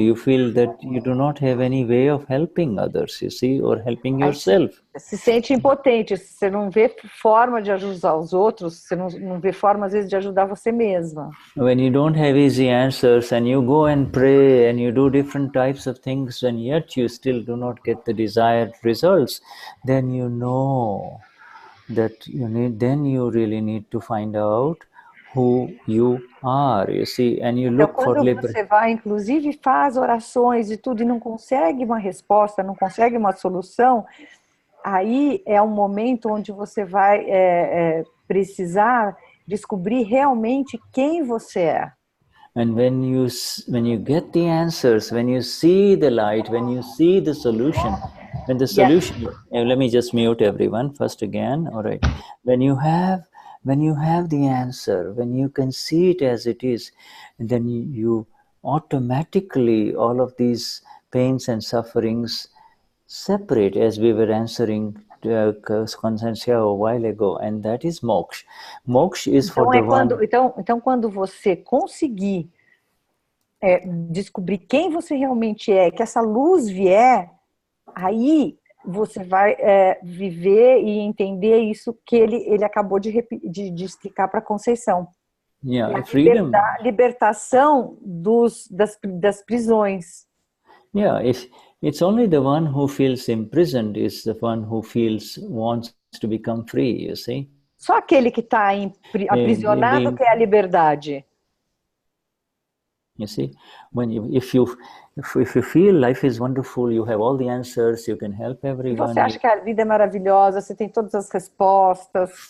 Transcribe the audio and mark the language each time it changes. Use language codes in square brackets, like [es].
[en] You feel that you do not have any way of helping others, you see, or helping yourself. [pt] Se sente impotente, você não vê forma de ajudar os outros, você não vê forma, às vezes, de ajudar você mesma. [en] When you don't have easy answers and you go and pray and you do different types of things and yet you still do not get the desired results, then you know that then you really need to find out who you are, you see, and you look for liberty. [pt] Quando você vai, inclusive, faz orações e tudo e não consegue uma resposta, não consegue uma solução, aí é um momento onde você vai precisar descobrir realmente quem você é. [en] And when you get the answers, when you see the light, when you see the solution, when the solution, let me just mute everyone first again. All right. When you have the answer, when you can see it as it is, then you automatically, all of these pains and sufferings separate, as we were answering Consciência a while ago, and that is moksha. Moksha is for the one. [pt] Então, quando você conseguir descobrir quem você realmente é, que essa luz vier, aí você vai viver e entender isso que ele acabou de explicar para a Conceição. A libertação das prisões. [en] It's only the one who feels imprisoned is the one who wants to become free, you see. [pt] Só aquele que está aprisionado quer a liberdade. [en] You see, if you feel life is wonderful, you have all the answers, you can help everyone. [pt] Se você acha que a vida é maravilhosa, você tem todas as respostas.